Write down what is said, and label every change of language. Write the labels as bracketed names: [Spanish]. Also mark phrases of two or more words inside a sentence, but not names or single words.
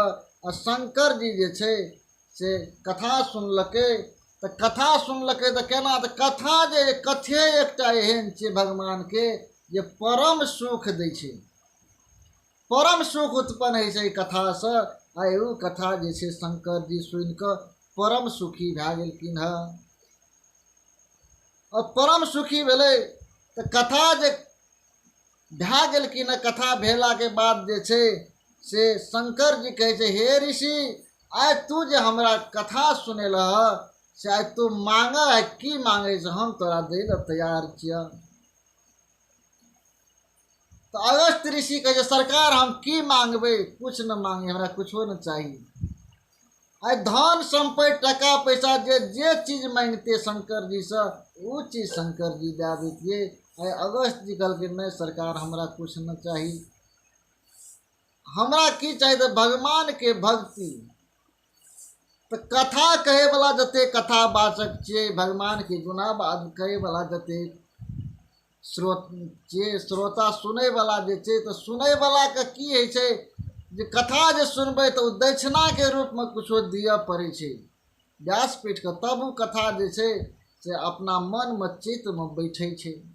[Maithili] आ शंकर जी जे छै से कथा सुनलकै। तऽ कथा सुनलकै तऽ केना, तऽ कथा जे कथे एकटा एहन छै भगवानके जे परम सुख दै छै, परम सुख उत्पन्न होइ छै एहि कथासँ। आ ओ कथा जे छै शंकर जी सुनि कऽ परम सुखी भए गेलखिन हँ। और परम सुखी भेलै तऽ कथा जे भए गेलखिन हँ, कथा भेलाके बाद जे छै से शंकर जी कहै छै हे ऋषि, आइ तू जे हमरा कथा सुनेलह से आइ तू मांगऽ, आइ की मांगै छै हम तोरा दै लए तैयार छियै। तो अगस्त ऋषि कहे सरकार हम की मांगबै, कुछ न मांगे, हमरा कुछो न चाहिए। आइ धन संपत्ति टका पैसा जे जे चीज मांगते शंकर जी से वो चीज शंकर जी दे देतिए। आइ अगस्त जी कहलकै नहीं सरकार हमरा कुछ न चाही, हमरा की चाहिए तो भगवान के भक्ति। तो कथा कहे वाला जते कथा वाचक छे, भगवान के गुनावाद कहे वाला जते श्रोता सुनै वाला जे छे, तो सुनै वाला के की है छे जे कथा जे सुनबै तो दक्षिणा के रूप में कुछो दिया पड़े छे व्यासपीठ के, तब वो कथा जे छे से अपना मन में चित्त में बैठे छे